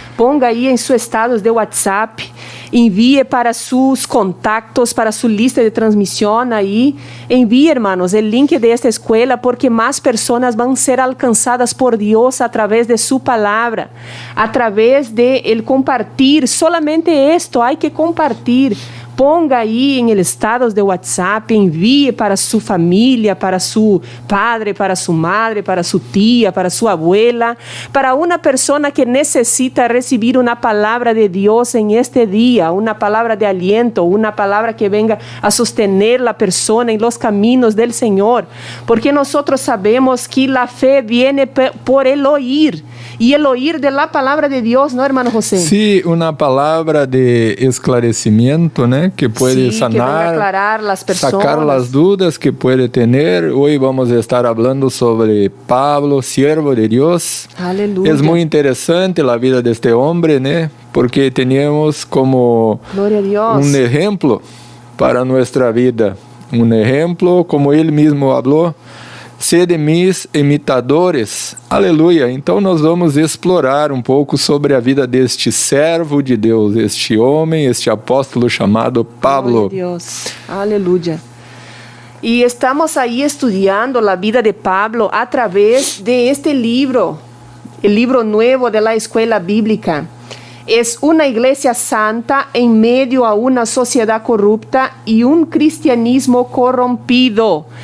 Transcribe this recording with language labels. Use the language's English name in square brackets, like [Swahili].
[Spanish] Ponga ahí en sus estados de WhatsApp, envíe para sus contactos, para su lista de transmisión ahí. Envíe, hermanos, el link de esta escuela porque más personas van a ser alcanzadas por Dios a través de su palabra, a través de el compartir. Solamente esto hay que compartir. [Portuguese] Ponga aí em estados de WhatsApp, envie para sua família, para seu padre, para sua madre, para sua tia, para sua abuela, para uma pessoa que necessita receber uma palavra de Deus em este dia, uma palavra de aliento, uma palavra [Spanish] que venga a sostener [Portuguese] a pessoa em los caminos del Senhor, porque nós sabemos que a fé [Spanish] viene por el oír, [Portuguese] e el oír de la palavra de Deus, [Spanish] ¿no, hermano José? Sí, una palabra de esclarecimiento, ¿no? Que puede sí, sanar, que aclarar las personas, sacar las dudas que puede tener. Hoy vamos a estar hablando sobre Pablo, siervo de Dios. Aleluya. Es muy interesante la vida de este hombre, ¿no? Porque tenemos como Gloria a Dios. un ejemplo para nuestra vida. Un ejemplo, como él mismo habló, sede mis imitadores. [Portuguese] Aleluia. Então nós vamos explorar um pouco sobre a vida deste servo de Deus, este homem, este apóstolo chamado Pablo. Glória a Deus. Aleluya. [Spanish] Y estamos ahí estudiando la vida de Pablo a través de este libro, el libro nuevo de la escuela bíblica. Es una iglesia santa en medio a una sociedad corrupta y un cristianismo corrompido.